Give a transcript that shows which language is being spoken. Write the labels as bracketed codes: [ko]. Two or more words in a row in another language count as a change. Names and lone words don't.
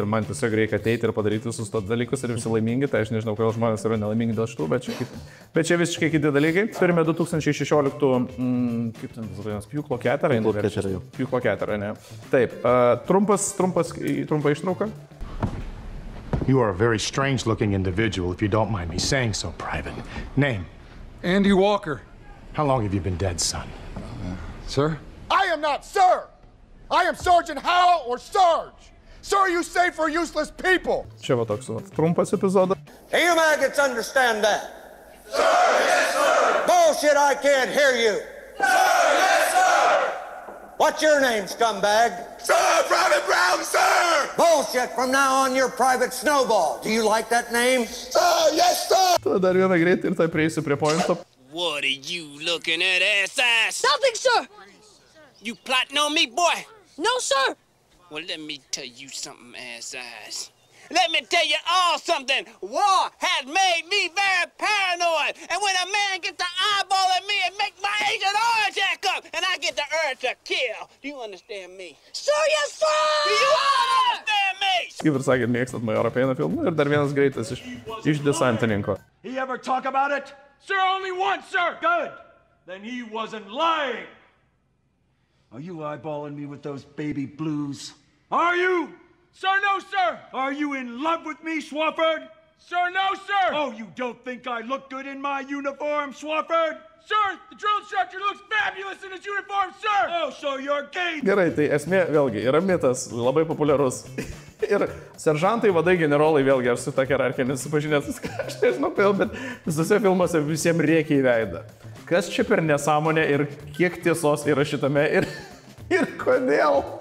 [lt] Ir man tiesiog reikia ateiti ir padaryti visus tos dalykus ir visi laimingi. Tai aš nežinau, kodėl žmonės yra nelaimingi dėl šitų, bet čia visiškai kiti dalykai. Turime 2016 Pjūklo keterą. Pjūklo keterą, ne. Taip, trumpa ištrauka. [en] You are a very strange looking individual, if you don't mind me saying so, Private. Name? Andy Walker. How long have you been dead, son? Sir? I am not sir! I am Sergeant Howell or Sarge! Sir, you say for useless people! [lt] Čia va toks trumpas epizodas. [en] Do you maggots understand that? Sir, yes, sir! Bullshit, I can't hear you! Sir, yes, sir! What's your name, scumbag? Sir, Private Brown, sir! Bullshit, from now on you're Private Snowball. Do you like that name? Sir, yes, sir! [lt] Tada dar vieną greitai ir tai prieisiu prie pointo. [en] What are you looking at, ass? Nothing, sir! You plotting on me, boy? No, sir! Well, let me tell you something, ass. Let me tell you all something. War has made me very paranoid. And when a man gets the eyeball at me, it makes my Agent Orange act up. And I get the urge to kill. Do you understand me? Sir, yes, sir! Do you all understand me? [lt] Kaip ir sakėt, mėgstat Majorą Peiną filmą ir dar vienas greitas iš desantininko. [en] He ever talk about it? Sir, only once, sir! Good! Then he wasn't lying. Are you eyeballing me with those baby blues? Are you? Sir, no, sir! Are you in love with me, Swafford? Sir, no, sir! Oh, you don't think I look good in my uniform, Swafford? Sir, the drill instructor looks fabulous in his uniform, sir! Oh, so you're gay! [lt] Gerai, tai esmė vėlgi yra mitas, labai populiarus. Ir seržantai, vadai, generolai, vėlgi, aš su ta hierarchija nesupažinęs, aš nežinau, bet visose filmuose visiems reikia į veidą. Kas čia per nesąmonė ir kiek tiesos yra šitame ir kodėl?